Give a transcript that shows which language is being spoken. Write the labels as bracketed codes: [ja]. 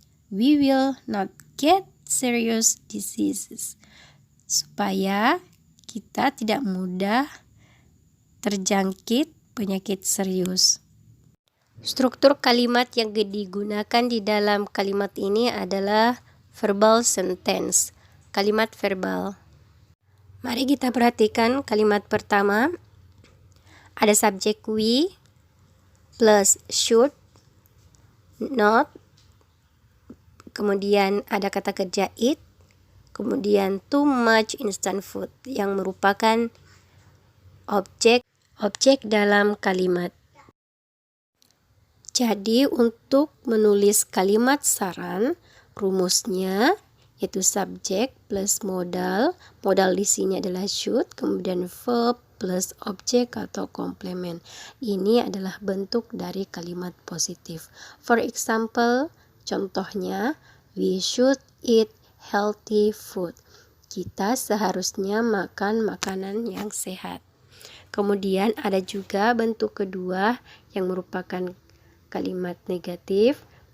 [en] We will not get serious diseases. [id] Supaya kita tidak mudah terjangkit penyakit serius. Struktur kalimat yang digunakan di dalam kalimat ini adalah verbal sentence, kalimat verbal. Mari kita perhatikan kalimat pertama. Ada subjek we plus should, not, kemudian ada kata kerja eat, kemudian [en] too much instant food [id] yang merupakan objek dalam kalimat. Jadi untuk menulis kalimat saran, rumusnya yaitu subjek plus modal. Modal di sini adalah should, kemudian verb plus objek atau komplement. Ini adalah bentuk dari kalimat positif. [en] For example, [id] contohnya, [en] we should eat healthy food. [id] Kita seharusnya makan makanan yang sehat. Kemudian ada juga bentuk kedua yang merupakan kalimat negatif.